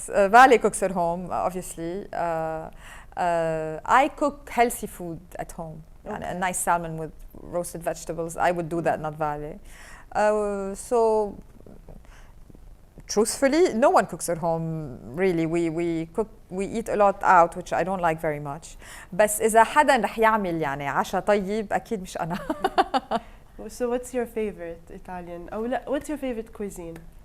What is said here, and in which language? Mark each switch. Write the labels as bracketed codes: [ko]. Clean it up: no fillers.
[en] Vale cooks at home, obviously. I cook healthy food at home. Okay. A nice salmon with roasted vegetables. I would do that, not Vale. So, truthfully, no one cooks at home. Really, we eat a lot out, which I don't like very much. [ar] بس إذا حدا رح يعمل يعني عشاء طيب أكيد مش أنا. [en] So, what's your favorite Italian? [ar] أو لا, [en] what's your favorite cuisine?